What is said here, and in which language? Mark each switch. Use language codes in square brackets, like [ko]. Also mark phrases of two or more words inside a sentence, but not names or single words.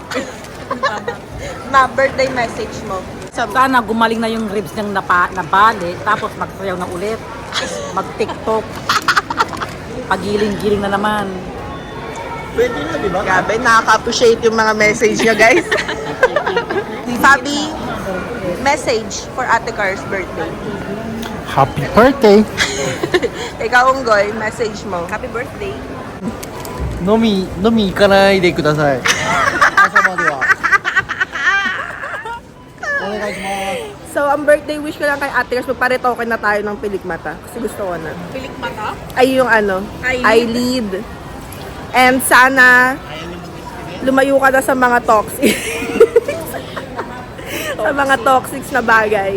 [tl] Ma, [en] birthday message [tl] mo. Sana gumaling na yung ribs niyang nabali, tapos magsayaw na ulit. Mag-tiktok. Pagiling-giling na naman. Pwede na, di ba? Grabe, nakaka-appreciate yung mga message niya, guys. [en] Fabi, message for Ate Car's birthday. Happy birthday! [tl] Ikaw, Unggoy, message mo. [en] Happy birthday. [ja] 飲み行かないでください。朝までは。お願いします。 [tl] So, ang [en] birthday wish [tl] ko lang kay Ate Car's, magparetoke na tayo ng pilikmata. Kasi gusto ko na. Pilik mata? Ay, yung ano, eyelid. And sana, lumayo ka na sa mga toxic. sa mga toxics na bagay.